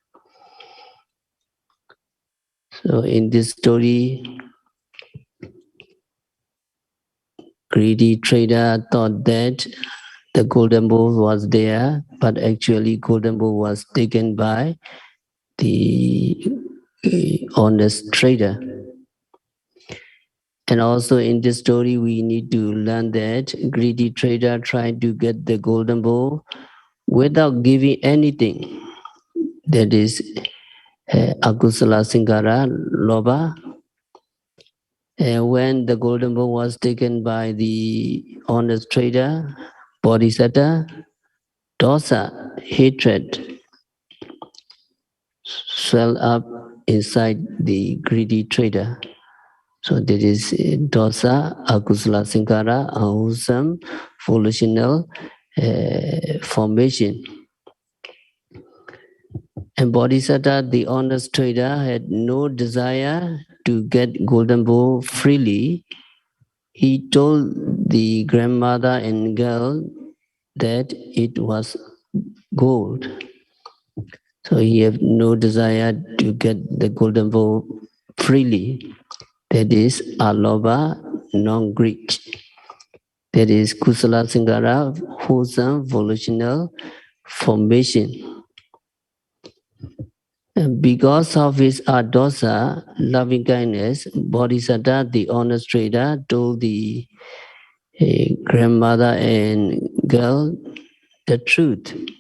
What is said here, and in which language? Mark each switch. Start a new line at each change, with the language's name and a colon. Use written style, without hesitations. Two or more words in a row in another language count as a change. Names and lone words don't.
English: So in this story, greedy trader thought that the golden bowl was there, but actually golden bowl was taken by the honest trader. And also in this story, we need to learn that greedy trader tried to get the golden bowl without giving anything. That is
Pali: akusala sankara,
English: loba. And when the golden bowl was taken by the honest trader, bodhisattva, dosa, hatred, swelled up inside the greedy trader. So that is dosa,
Pali: akusala sankara,
English: unwholesome, volitional formation. And bodhisattva, the honest trader, had no desire to get golden bowl freely. He told the grandmother and girl that it was gold. So he had no desire to get the golden bowl freely. That is aloba, non-greed. That is
Pali: kusala sankara,
English: wholesome, volitional formation. And because of his adosa, loving kindness, bodhisattva, the honest trader, told the grandmother and girl the truth.